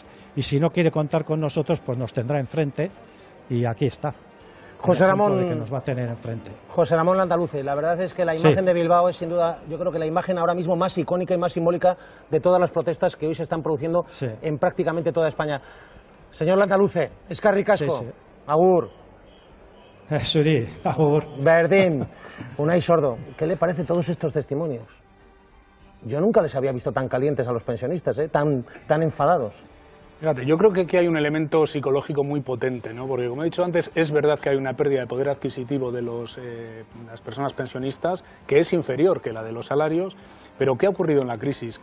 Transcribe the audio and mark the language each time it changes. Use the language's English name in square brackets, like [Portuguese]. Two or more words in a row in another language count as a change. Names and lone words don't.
[Spanish] Y si no quiere contar con nosotros, pues nos tendrá enfrente y aquí está. José Ramón, de que nos va a tener enfrente. José Ramón Landaluce, la verdad es que la imagen de Bilbao es sin duda, yo creo que la imagen ahora mismo más icónica y más simbólica de todas las protestas que hoy se están produciendo en prácticamente toda España. Señor Landaluce, [Basque] eskerrik asko, agur. Suri, agur. [Spanish] Berdín, Unai Sordo, ¿qué le parece todos estos testimonios? Yo nunca les había visto tan calientes a los pensionistas, tan enfadados. Fíjate, yo creo que aquí hay un elemento psicológico muy potente, ¿no? Porque, como he dicho antes, es verdad que hay una pérdida de poder adquisitivo de las personas pensionistas que es inferior que la de los salarios, pero ¿qué ha ocurrido en la crisis?